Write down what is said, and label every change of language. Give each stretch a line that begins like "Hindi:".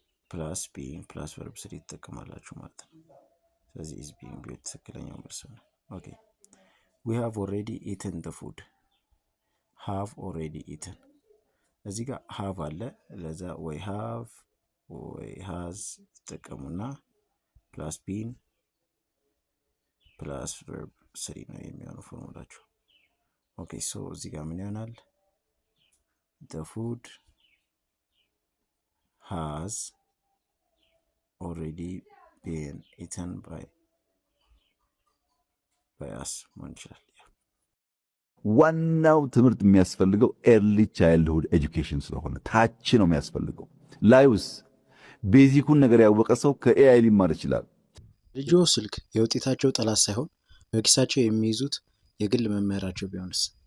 Amharic: ፕላስ being ፕላስ verb 3 ትጠቀማላችሁ ማለት ነው። ስለዚህ
English: is being built
Amharic: ትክክለኛው መልስ ነው። ኦኬ
English: we have already eaten the food።
Amharic: have already eaten እዚህ ጋር have አለ። ለዛ ወይ have ወይ has ተጠቀሙና ፕላስ been ፕላስ verb 3 ነው የሚሆነው ፎርሙላችሁ። ኦኬ ሶ እዚህ ጋር ምን ይሆናል?
English: the food has already been eaten by us
Amharic: መሆን ይችላል። ዋናው ትምህርት የሚያስፈልገው ኤርሊ ቻይልድሁድ ኤጁኬሽን ስለሆነ ታች ነው የሚያስፈልገው። ላይውስ ቤዚኩን ነገር ያወቀ ሰው ከኤአይ ሊማር ይችላል። ልጆ ስልክ የውጤታቸው ጠላት ሳይሆን በኪሳቸው የሚይዙት የግል መምህራቸው ቢሆንስ?